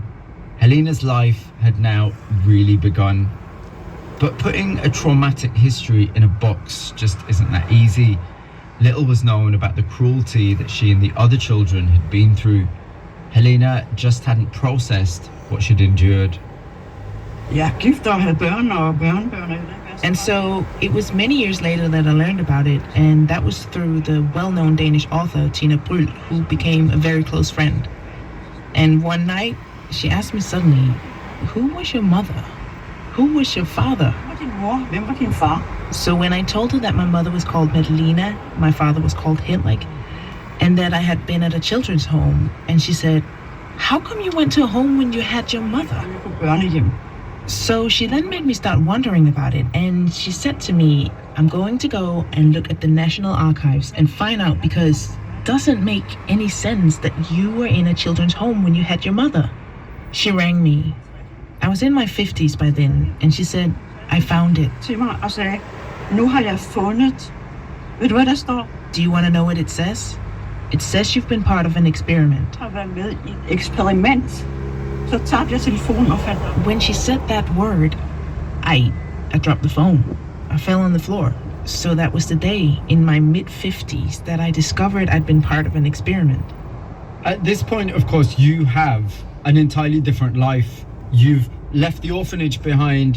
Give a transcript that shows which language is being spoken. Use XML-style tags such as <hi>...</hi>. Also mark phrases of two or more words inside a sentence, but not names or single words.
<en>Helena's life had now really begun. But putting a traumatic history in a box just isn't that easy. Little was known about the cruelty that she and the other children had been through. Helena just hadn't processed what she'd endured.</en> <da>Jeg er gift og havde børn og børnebørn.</da> <en>And so it was many years later that I learned about it, and that was through the well-known Danish author Tina Bryl, who became a very close friend. And one night, she asked me suddenly, who was your mother? Who was your father?</en> <da>Hvem var din mor? Hvem var din far?</da> <en>So when I told her that my mother was called Madalena, my father was called Henrik, and that I had been at a children's home, and she said, how come you went to a home when you had your mother?</en> <da>På børnehjem.</da> <en>So she then made me start wondering about it, and she said to me, I'm going to go and look at the National Archives and find out, because it doesn't make any sense that you were in a children's home when you had your mother. She rang me. I was in my 50s by then, and she said, I found it.</en> <da>Til mig og sagde, nu har jeg fundet. Ved du hvad der står?</da> <en>Do you want to know what it says? It says you've been part of an experiment.</en> <da>Jeg har været med i et eksperiment. Så tabte jeg telefonen og faldt.</da> <en>When she said that word, I dropped the phone. I fell on the floor. So that was the day in my mid-50s that I discovered I'd been part of an experiment. At this point, of course, you have an entirely different life. You've left the orphanage behind.</en>